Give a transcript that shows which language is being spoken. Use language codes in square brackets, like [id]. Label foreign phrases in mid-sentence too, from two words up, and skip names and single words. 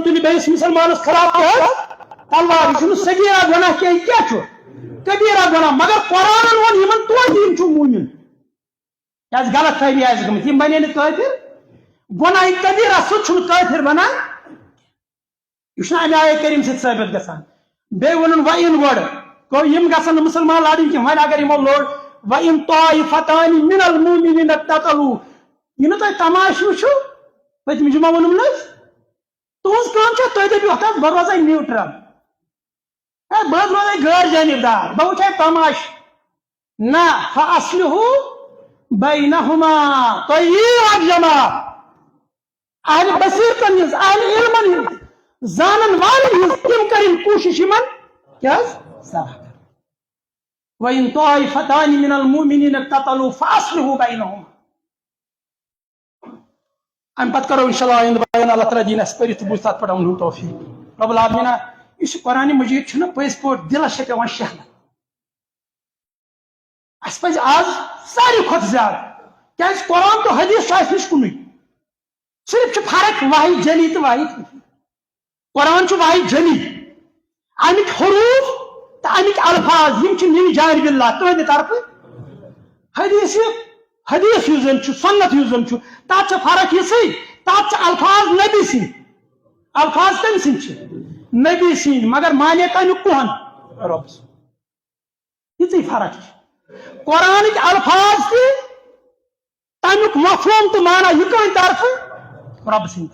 [ks] تُلہِ بیٚیِس مسلمانس خلاف تلوار یہِ چھُنہٕ صغیرہ گۄناہ کینٛہہ یہِ کیٛاہ چھُ کبیرہ گۄناہ مگر قرآنن ووٚن یِمن توتہِ یِم چھُ موٗمِن کیٛازِ غلط فہمی آسہِ گٔمٕژ یِم بنے نہٕ کٲفر گۄناہ کبیرہ سُہ چھُنہٕ کٲفر بنان یہ چھُنہٕ امہِ آیے کریٖم سۭتۍ ثٲبت گژھان بیٚیہِ ووٚنُن وَإِن گۄڈٕ گوٚو یِم گژھن نہٕ مسلمان لڑٕنۍ کینٛہہ وۄنۍ اگر یِمو لوٚڑ [ar] وَإِن طَائِفَتَانِ مِنَ الْمُؤْمِنِينَ اقْتَتَلُوا [ks] یہِ نہٕ تۄہہِ تماشہٕ وٕچھِو پٔتمہِ جمعہ ووٚنُم نہٕ حظ تُہنٛز کٲم چھےٚ تُہۍ دٔپِو ہتھ حظ بہٕ روزے نیوٗٹرل بہٕ حظ روزے غٲر جانبدار بہٕ وٕچھے تماشہٕ نہ [ar] فَأَصْلِحُوا بَيْنَهُمَا [ks] تُہۍ یِیِو اکھ جماعت اہلِ بصیرتن ہٕنٛز اہلِ علمن ہٕنٛز زانن والٮ۪ن ہٕنٛز تِم کرٕنۍ کوٗشش یِمن کیٛاہ حظ صلاح کرٕنۍ [ar] وَإِن طَائِفَتَانِ مِنَ الْمُؤْمِنِينَ اقْتَتَلُوا فَأَصْلِحُوا بَيْنَهُمَا [ks] ام پتہٕ کرو انشاءاللہ آئندہ بیان اللہ تعالیٰ دین اسہِ پٔرِتھ تہٕ بوٗزِتھ تتھ پٮ۪ٹھ عملُن توفیٖق [ar] رب العالمیٖنہ [ks] یُس یہِ قرآنِ مجیٖد چھُنہ پٔزۍ پٲٹھۍ دِلس چھِ پیوان شہلت اسہِ پزِ آز ساروی کھۄتہٕ زیادٕ کیٛازِ قرآن تہٕ حدیث چھُ اسہِ نِش کُنُے صرف چھِ فرق [ar] واحد جلی [ks] تہٕ [ar] واحد خفی [ks] قرآن چھُ [ar] واحد جلی [ks] امیِکۍ حروٗف تہٕ امیِکۍ الفاظ یِم چھِ [ar] من جانب اللہ [ks] تُہنٛدِ طرفہٕ حدیث یُس زن چھُ سنت یُس زن چھُ تتھ چھِ فرق یِژھٕے تتھ چھِ الفاظ نبی سٕنٛدۍ الفاظ کٔمۍ سٕنٛدۍ چھِ نبی سٕنٛدۍ مگر مانے تمیُک کُہن رۄب سُنٛد یِژٕے فرق چھِ قرآنٕکۍ الفاظ تہِ تمیُک مفہوم تہٕ مانا یہِ کٕہٕنٛدِ طرفہٕ رۄب سٕنٛدِ